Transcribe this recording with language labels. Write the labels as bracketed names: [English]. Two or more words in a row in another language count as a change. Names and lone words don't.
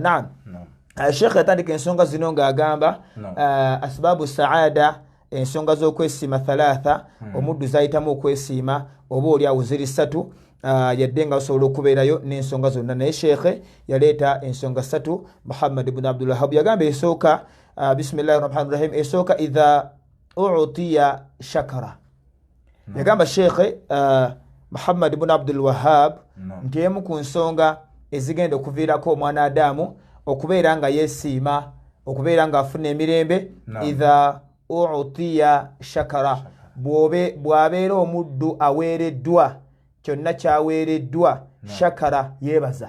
[Ganda] Naam, Sheikh yatandika ensonga zino ng'agamba [Arabic] أسباب السعادة, [Ganda] ensonga z'okwesiima thalatha, omuddu zayitamu okwesiima oba oliawo ziri 3, yadde nga osobola okubeerayo n'ensonga zonna, naye Sheikh yaleeta ensonga 3. Muhammad ibn Abdul Wahhab yagamba esooka [Arabic] بسم الله الرحمن الرحيم, esooka إذا أعطي شكر. [Ganda] Yagamba Sheikh Muhammad ibn Abdul Wahhab nti emu ku nsonga ezigenda okuviirako omwana Adamu okubeera nga yeesiima, okubeera nga afuna emirembe, [Arabic] إذا أعطي شكر, [Ganda] bw'abeera omuddu aweereddwa kyonna kyaweereddwa, shakara yeebaza.